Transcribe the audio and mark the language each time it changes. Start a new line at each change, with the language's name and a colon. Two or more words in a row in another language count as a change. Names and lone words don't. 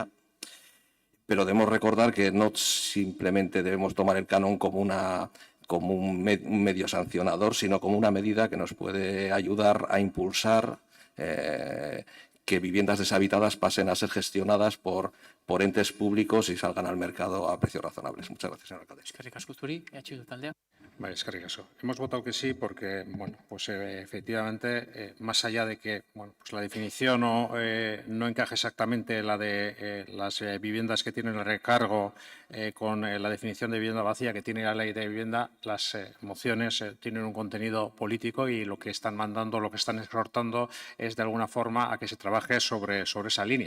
Spanish: Pero debemos recordar que no simplemente debemos tomar el canon como un medio sancionador, sino como una medida que nos puede ayudar a impulsar que viviendas deshabitadas pasen a ser gestionadas por entes públicos y salgan al mercado a precios razonables. Muchas gracias, señor alcalde.
Basque: Eskerrik asko zuri, Bildu taldea. Vale, eskerrik asko.
Spanish: Hemos votado que sí porque, bueno, pues efectivamente, más allá de que, bueno, pues la definición no encaje exactamente la de las viviendas que tienen el recargo con la definición de vivienda vacía que tiene la ley de vivienda, las mociones tienen un contenido político y lo que están mandando, lo que están exhortando es de alguna forma a que se trabaje sobre esa línea.